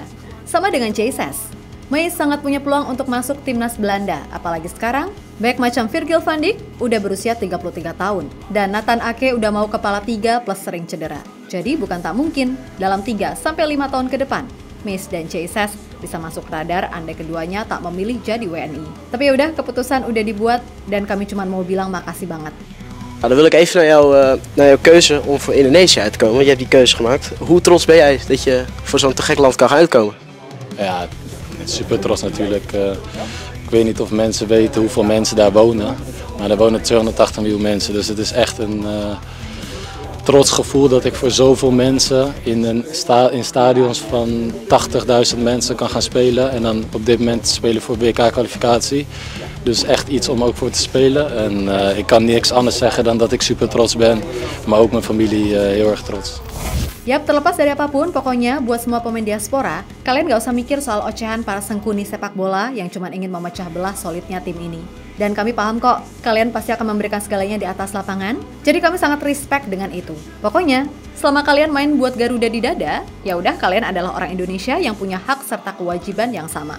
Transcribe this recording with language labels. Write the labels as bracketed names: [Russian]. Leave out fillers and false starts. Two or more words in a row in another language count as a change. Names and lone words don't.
[Indonesian] Sama dengan Jayces, Mays sangat punya peluang untuk masuk timnas Belanda, apalagi sekarang bek macam Virgil van Dijk udah berusia 33 tahun dan Nathan Ake udah mau kepala 3 plus sering cedera. Jadi bukan tak mungkin dalam 3-5 tahun ke depan Mays dan Jayces bisa masuk radar andai keduanya tak memilih jadi WNI. Tapi ya udah, keputusan udah dibuat dan kami cuma mau bilang makasih banget. [Dutch] Nou, dan wil ik even naar jouw keuze om voor Indonesië uit te komen. Je hebt die keuze gemaakt. Hoe trots ben jij dat je voor zo'n te gek land kan gaan uitkomen? Ja, super trots natuurlijk. Ik weet niet of mensen weten hoeveel mensen daar wonen. Maar daar wonen 280 miljoen mensen. Dus het is echt een trots gevoel dat ik voor zoveel mensen in stadions van 80.000 mensen kan gaan spelen. En dan op dit moment spelen voor WK-kwalificatie. Dus echt iets om ook voor te spelen. En ik kan niks anders zeggen dan dat ik super trots ben. Maar ook mijn familie heel erg trots. [Indonesian] Yap, terlepas dari apapun, pokoknya buat semua pemain diaspora, kalian gak usah mikir soal ocehan para sengkuni sepak bola yang cuma ingin memecah belah solidnya tim ini. Dan kami paham kok, kalian pasti akan memberikan segalanya di atas lapangan, jadi kami sangat respect dengan itu. Pokoknya, selama kalian main buat Garuda di dada, ya udah kalian adalah orang Indonesia yang punya hak serta kewajiban yang sama.